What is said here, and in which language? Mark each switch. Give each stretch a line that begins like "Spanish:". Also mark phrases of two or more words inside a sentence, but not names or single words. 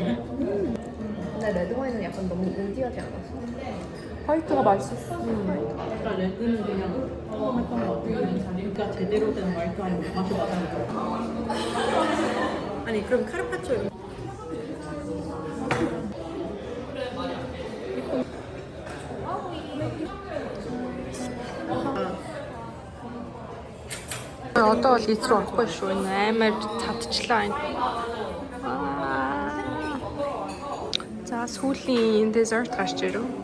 Korean: 근데 레드와인은 약간 너무 느끼하지 않았어? 화이트가 맛있었어. 그러니까 레드는 그냥 했던 것 같아. 그러니까 제대로 된 화이트 와인 맛이 나니까. 아니 그럼 카르파초
Mongolian: Одоо бол эз рүү орохгүй шүү. Амар цадчлаа энэ. За сүүлийн dessert гарч ирв.